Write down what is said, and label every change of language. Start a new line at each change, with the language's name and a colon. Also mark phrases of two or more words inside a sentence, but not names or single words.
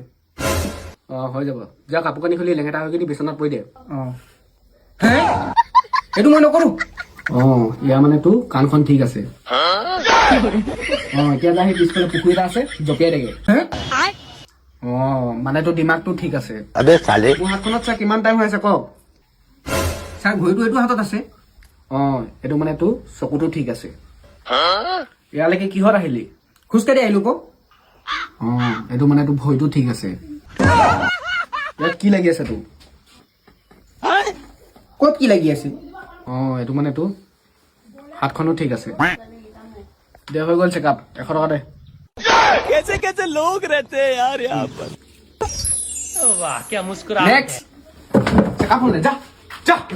Assamese: অঁ হৈ যাব যা কাপোৰ কানি খুলি লেঙেটা হৈ কিনি বিচনাত পৰি দে অঁ হে এইটো মই নকৰোঁ অঁ ইয়াৰ মানে তোৰ কাণখন ঠিক আছে অঁ এতিয়া যা সেই পিছফালে পুখুৰী এটা আছে জপিয়াই দেগে হে অঁ মানে তোৰ দিমাগটো ঠিক আছে
Hindi: अबे साले
Assamese: মোৰ হাতখনত চা কিমান টাইম হৈ আছে কওক ছাৰ ঘড়ীটো এইটো হাতত আছে অঁ এইটো মানে তোৰ চকুটো ঠিক আছে ইয়ালৈকে কিহত আহিলি খোজকাঢ়ি আহিলোঁ কওক অঁ এইটো মানে তোৰ ভৰিটো ঠিক আছে ইয়াত কি লাগি আছে তোৰ ক'ত কি লাগি আছে অঁ এইটো মানে তোৰ হাতখনো ঠিক আছে দে হৈ গ'ল চেকআপ 100 টকা দে
Hindi: कैसे कैसे लोग रहते हैं यार यहाँ पर वाह क्या मुस्कुरा
English: next checkup
Assamese: হ'ল যা যা